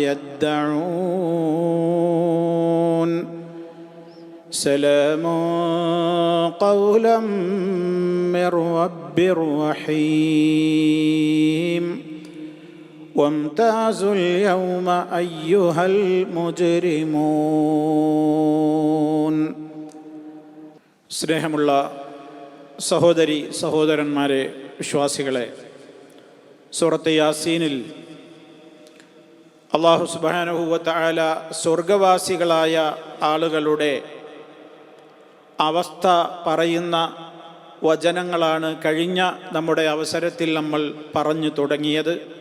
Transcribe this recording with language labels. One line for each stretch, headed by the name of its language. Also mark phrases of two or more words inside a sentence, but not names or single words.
Arabic: يدعون سلام قولا من رب رحيم وامتازوا اليوم أيها المجرمون.
Malayalam: സ്നേഹമുള്ള സഹോദരി സഹോദരന്മാരെ, വിശ്വാസികളെ, സൂറത്ത് യാസീനിൽ അല്ലാഹു
Arabic: سبحانه وتعالى
Malayalam: സ്വർഗവാസികളായ ആളുകളുടെ അവസ്ഥ പറയുന്ന വചനങ്ങളാണ് കഴിഞ്ഞ നമ്മുടെ അവസരത്തിൽ നമ്മൾ പറഞ്ഞു തുടങ്ങിയത്.